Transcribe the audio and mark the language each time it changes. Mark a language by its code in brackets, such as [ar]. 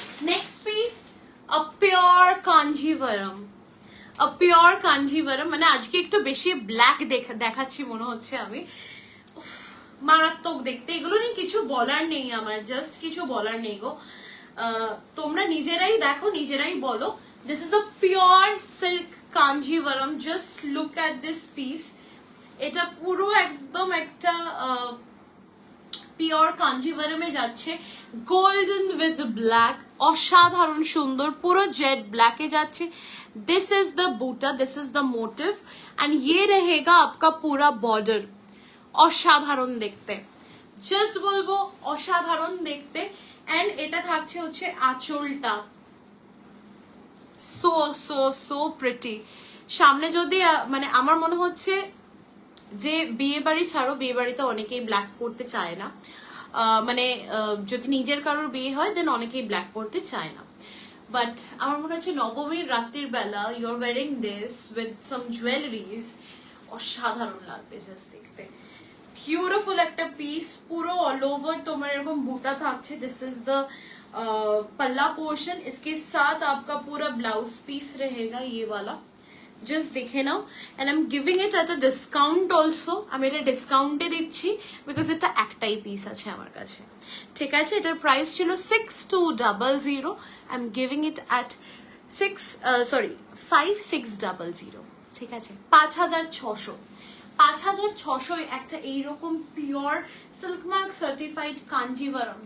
[en] Next piece a pure Kanjeevaram. A pure Kanjeevaram [bn] মানে আজকে একটু বেশি ব্ল্যাক দেখাচ্ছি মনে হচ্ছে আমি। মারাত্মক দেখতে, এগুলো নিয়ে কিছু বলার নেই আমার, জাস্ট কিছু বলার নেই গো। তোমরা নিজেরাই দেখো, নিজেরাই বলো। [en] This is a pure silk Kanjeevaram. Just look at this piece. [bn] এটা পুরো একদম একটা পিওর কাঞ্জিভারমে যাচ্ছে, গোল্ডেন উইথ ব্ল্যাক, অসাধারণ সুন্দর, পুরো জেড ব্ল্যাকে যাচ্ছে। [en] this is the buta, this is the motif and [hi] ये रहेगा आपका पूरा बॉर्डर। [bn] অসাধারণ দেখতে, জাস্ট বলবো অসাধারণ দেখতে। এন্ড এটা থাকছে হচ্ছে আঁচলটা, [en] So so so pretty. [bn] সামনে যদি মানে আমার মনে হচ্ছে যে বিয়ে বাড়ি ছাড়ো, বিয়ে বাড়িতে অনেকেই ব্ল্যাক পরতে চায় না, মানে যদি নিজের কারোর বিয়ে হয় দেন অনেকেই ব্ল্যাক পরতে চায় না। বাট আমার মনে হচ্ছে নবমীর রাত্রির বেলা [en] you are wearing this with some jewelleries, [bn] অসাধারণ লাগবে জাস্ট দেখতে। বিউটিফুল একটা পিস, পুরো অল ওভার তোমার এরকম বুটা থাকছে। [en] this is the palla portion, [hi] इसके साथ आपका पूरा ब्लाउज पीस रहेगा ये वाला। [en] just [bn] देखे नाও, [en] And I am giving it at a discount also. [bn] আমি এটা ডিসকাউন্টে দিচ্ছি বিকজ এটা একটাই পিস আছে আমার কাছে, ঠিক আছে। এটার প্রাইস ছিল 6200, [en] I am giving it at 5600, [bn] ঠিক আছে। 5600, 5600 একটা এইরকম pure silk mark certified Kanjivaram.